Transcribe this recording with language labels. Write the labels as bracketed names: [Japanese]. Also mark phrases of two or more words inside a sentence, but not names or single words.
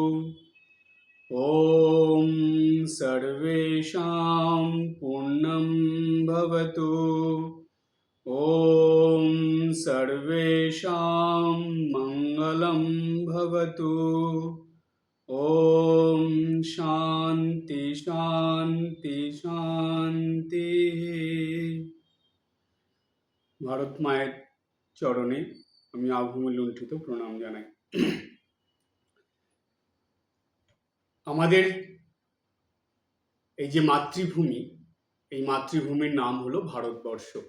[Sanskrit] ॐ सर्वेषां पूर्णं भवतु। ॐ सर्वेषां मङ्गलं भवतु। ॐ শান্তি শান্তি শান্তি। [Bangla] ভারত মায়ের চরণে আমি আভূমি লুণ্ঠিত প্রণাম জানাই। আমাদের এই যে মাতৃভূমি, এই মাতৃভূমির নাম হলো ভারতবর্ষ।